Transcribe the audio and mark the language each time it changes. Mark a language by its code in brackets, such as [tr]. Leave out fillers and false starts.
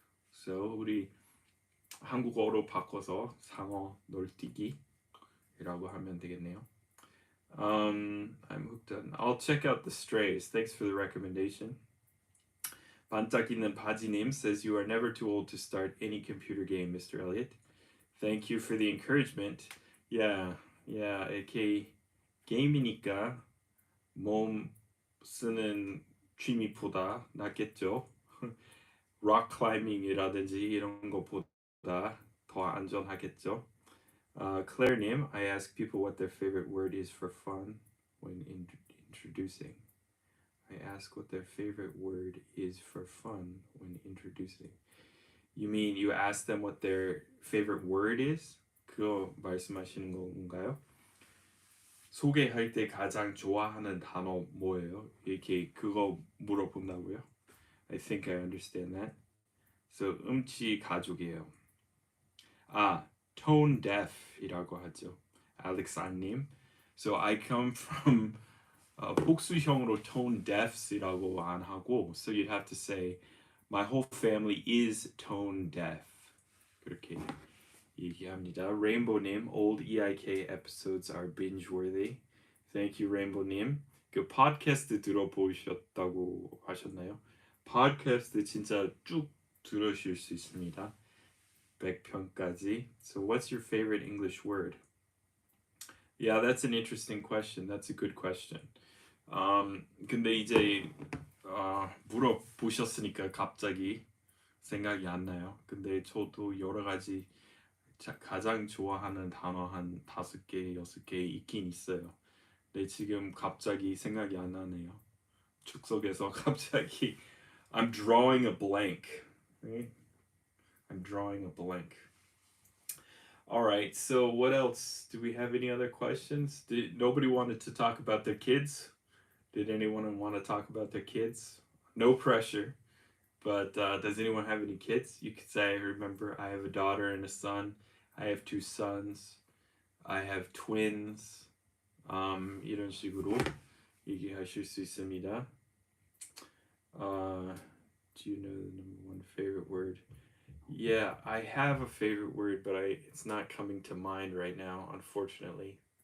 [ko] So 우리 한국어로 바꿔서 상어 놀뛰기라고 하면 되겠네요. [en] I'm hooked on. I'll check out The Strays. Thanks for the recommendation. 반짝이는 바지님 says you are never too old to start any computer game, Mr. Elliot. Thank you for the encouragement. [ko] Yeah, 이렇게 게임이니까 몸 쓰는 취미보다 낫겠죠. 락 클라이밍이라든지 이런 것보다 더 안전하겠죠. [en] Claire님, I ask people what their favorite word is for fun when introducing. I ask what their favorite word is for fun when introducing. You mean you ask them what their favorite word is? [ko] 그거 말씀하시는 건가요? 소개할 때 가장 좋아하는 단어 뭐예요? 이렇게 그거 물어본다고요? [en] I think I understand that. [ko] So 음치 가족이에요. Tone deaf이라고 하죠. 알렉산님. [en] So I come from [ko] 복수형으로 tone deaf이라고 안 하고, [en] so you'd have to say my whole family is tone deaf. [ko] 그렇게 얘기합니다. [en] Rainbow님, old EIK episodes are binge-worthy. Thank you, Rainbow님. [ko] 그 팟캐스트 들어보셨다고 하셨나요? 팟캐스트 진짜 쭉 들으실 수 있습니다. 100편까지. [en] So what's your favorite English word? Yeah, that's an interesting question. That's a good question. [ko] 근데 이제 물어보셨으니까 갑자기 생각이 안 나요. 근데 저도 여러 가지 가장 좋아하는 단어 한 5개, 6개 있긴 있어요. 근데 지금 갑자기 생각이 안 나네요. 축석에서 갑자기 [en] I'm drawing a blank. Right? I'm drawing a blank. All right. So what else? Do we have any other questions? Nobody wanted to talk about their kids? Did anyone want to talk about their kids? No pressure. But does anyone have any kids? You could say, remember, I have a daughter and a son. I have 2 sons. I have twins. [ko] 이런 식으로 얘기하실 수 있습니다. [en] Do you know the number one favorite word? Yeah, I have a favorite word, but it's not coming to mind right now, unfortunately.